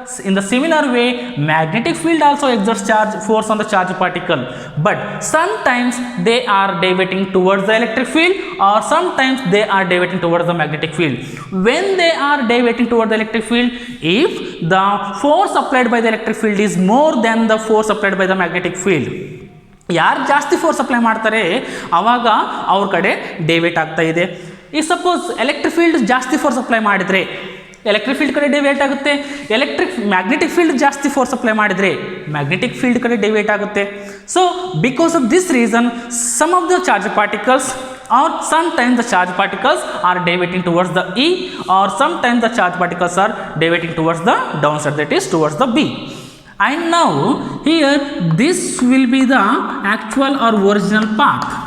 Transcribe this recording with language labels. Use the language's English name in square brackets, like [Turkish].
[English] In the similar way, magnetic field also exerts force on the charge particle, but sometimes they are deviating towards the electric field, or sometimes they are deviating towards the magnetic field. When they are deviating towards the electric field, if the force applied by the electric field is more than the force applied by the magnetic field, [Kannada] ಯಾರು ಜಾಸ್ತಿ force apply ಮಾಡ್ತಾರೆ ಆವಾಗ ಅವ್ರ ಕಡೆ ಡೆವಿಯೇಟ್ ಆಗ್ತಾ ಇದೆ. ಈ suppose electric field ಜಾಸ್ತಿ ಫೋರ್ಸ್ ಅಪ್ಲೈ ಮಾಡಿದರೆ ಎಲೆಕ್ಟ್ರಿಕ್ ಫೀಲ್ಡ್ ಕಡೆ ಡೆವಿಯೇಟ್ ಆಗುತ್ತೆ, ಮ್ಯಾಗ್ನೆಟಿಕ್ ಫೀಲ್ಡ್ ಜಾಸ್ತಿ ಫೋರ್ಸ್ ಅಪ್ಲೈ ಮಾಡಿದರೆ ಮ್ಯಾಗ್ನೆಟಿಕ್ ಫೀಲ್ಡ್ ಕಡೆ ಡೆವಿಯೇಟ್ ಆಗುತ್ತೆ. [English] So because of this reason some of the charge particles or sometimes the charge particles are deviating towards the E, or sometimes the charge particles are deviating towards the downside, that is towards the B. And now here this will be the actual or original path.